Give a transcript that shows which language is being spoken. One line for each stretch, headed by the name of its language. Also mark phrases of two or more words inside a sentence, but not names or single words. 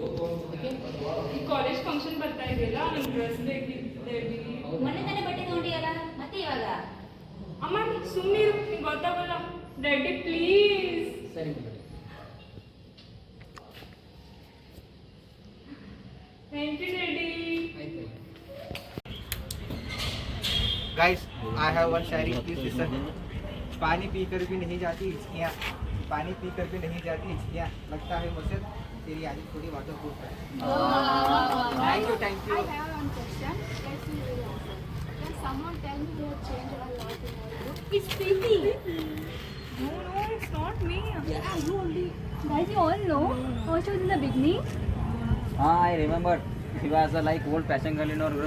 Kannada: ಈ
English: college function
Kannada: ಬರ್ತಾ ಇದೆಯಲ್ಲ, ನಂಗೆ ಡ್ರೆಸ್ ಬೇಕಿತ್ತು ಡ್ಯಾಡಿ. ಮೊನ್ನೆ ತಾನೇ ಬಟ್ಟೆ ತಗೊಂಡಿಯಲ್ಲ, ಮತ್ತೆ ಇವಾಗ? ಅಮ್ಮ ಸುಮ್ಮನಿರು, ನಿಂಗೆ ಗೊತ್ತಾಗಲ್ಲ.
English: daddy please.
Kannada: ಸರಿ
English: thank you daddy.
Kannada: ಆಯ್ತು.
English: guys I have one shayari, please listen.
Hindi: पानी पीकर भी नहीं जाती हिचकियाँ, पानी पीकर भी नहीं जाती हिचकियाँ, लगता है मुझसे तेरी आदत थोड़ी वाटरप्रूफ है।
English: thank you. I have one question. Let's see the answer. Can someone tell me you have changed a lot in your look? It's Preeti. No, it's not me. Yeah, you only. Guys, you all know how she was in the beginning. I remember she was a like old fashion girl in our group.